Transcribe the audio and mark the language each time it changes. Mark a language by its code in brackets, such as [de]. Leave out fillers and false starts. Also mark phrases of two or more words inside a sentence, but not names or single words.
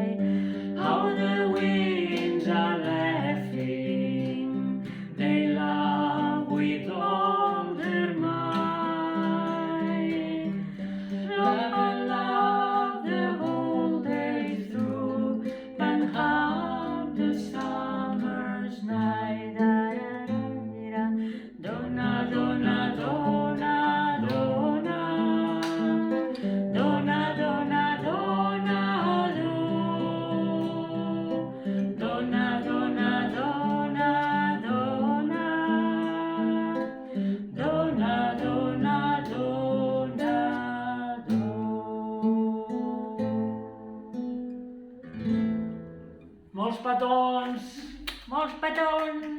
[en] How the winds are laughing, they laugh with all their might. Laugh and laugh the whole day through, and have the summer's night. Donna, donna, donna, donna, donna, donna, donna, do. Donna, donna, donna, donna, donna, donna, donna, do. [ca] Molts petons! Molts petons!